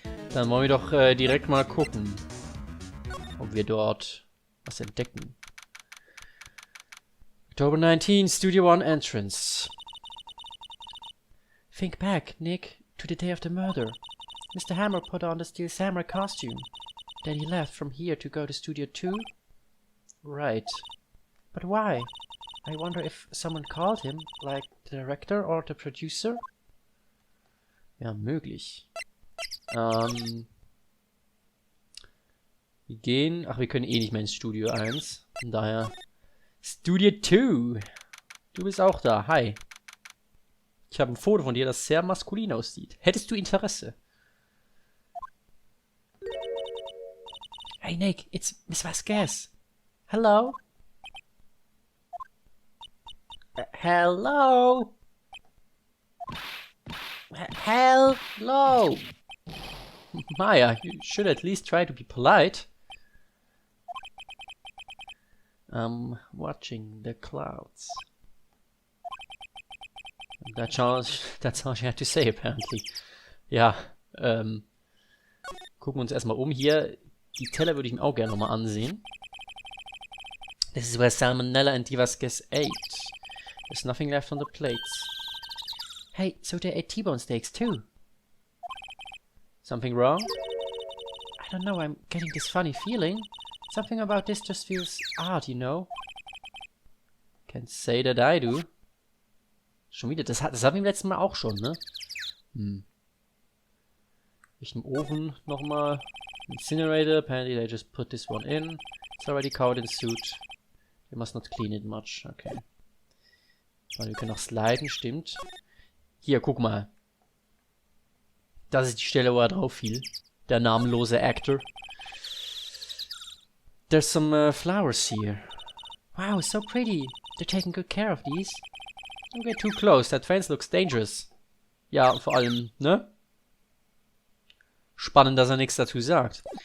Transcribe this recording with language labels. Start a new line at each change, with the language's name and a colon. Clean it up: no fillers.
German: Dann wollen wir doch direkt mal gucken, ob wir dort was entdecken.
English: October 19, Studio 1 entrance. Think back, Nick, to the day of the murder. Mr. Hammer put on the Steel Samurai costume. Then he left from here to go to Studio 2? Right. But why? I wonder if someone called him, like the director or the producer?
German: Ja, möglich. Wir gehen... Ach, wir können eh nicht mehr ins Studio 1. Von daher... Studio 2! Du bist auch da. Hi. Ich habe ein Foto von dir, das sehr maskulin aussieht. Hättest du Interesse?
English: Hey Nick, it's Miss Vasquez. Hello? Hello? Hello? Maya, you should at least try to be polite. I'm watching the clouds. That's all she had to say, apparently.
German: Ja, gucken wir uns erstmal um hier. Die Teller würde ich mir auch gerne nochmal ansehen.
English: This is where Salmonella and Vasquez ate. There's nothing left on the plates. Hey, so they ate T-bone steaks too. Something wrong? I don't know, I'm getting this funny feeling. Something about this just feels odd, you know? Can't say that I do.
German: Schon wieder, das hatten wir im letzten Mal auch schon, ne? Ich im Ofen nochmal.
English: Incinerator, apparently they just put this one in. It's already covered in soot. We must not clean it much. Okay.
German: Wir können noch sliden, stimmt. Hier, guck mal. Das ist die Stelle, wo er drauf fiel. Der namenlose Actor.
English: There's some flowers here. Wow, so pretty. They're taking good care of these. Don't get too close, that fence looks dangerous.
German: Ja, vor allem, ne? Spannend, dass er nichts dazu sagt.